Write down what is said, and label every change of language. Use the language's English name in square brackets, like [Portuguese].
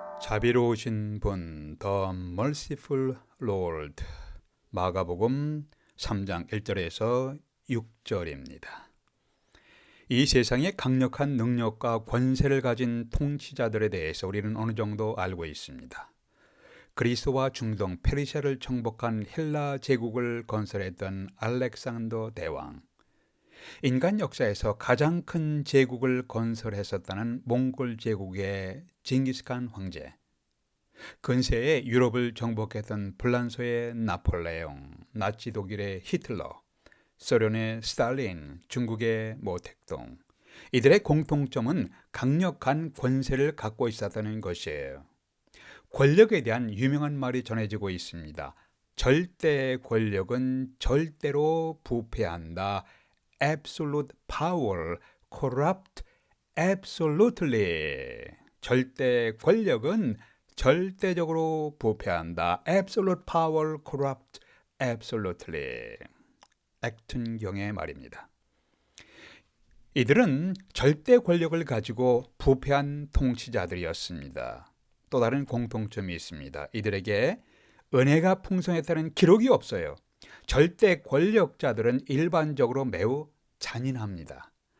[Korean] 자비로우신 분, [English] The Merciful Lord. [Korean] 마가복음 3장 1절에서 6절입니다. 이 세상에 강력한 능력과 권세를 가진 통치자들에 대해서 우리는 어느 정도 알고 있습니다. 그리스와 중동 페르시아를 정복한 헬라 제국을 건설했던 알렉산더 대왕, 인간 역사에서 가장 큰 제국을 건설했었다는 몽골 제국의 징기스칸 황제, 근세에 유럽을 정복했던 불란서의 나폴레옹, 나치 독일의 히틀러, 소련의 스탈린, 중국의 모택동, 이들의 공통점은 강력한 권세를 갖고 있었다는 것이에요. 권력에 대한 유명한 말이 전해지고 있습니다. 절대 권력은 절대로 부패한다. [English] Absolute power corrupt absolutely. [Korean] 절대 권력은 절대적으로 부패한다. [English] Absolute power corrupt absolutely. [Korean] 액튼경의 말입니다. 이들은 절대 권력을 가지고 부패한 통치자들이었습니다. 또 다른 공통점이 있습니다. 이들에게 은혜가 풍성했다는 기록이 없어요. 절대 권력자들은 일반적으로 매우 잔인합니다.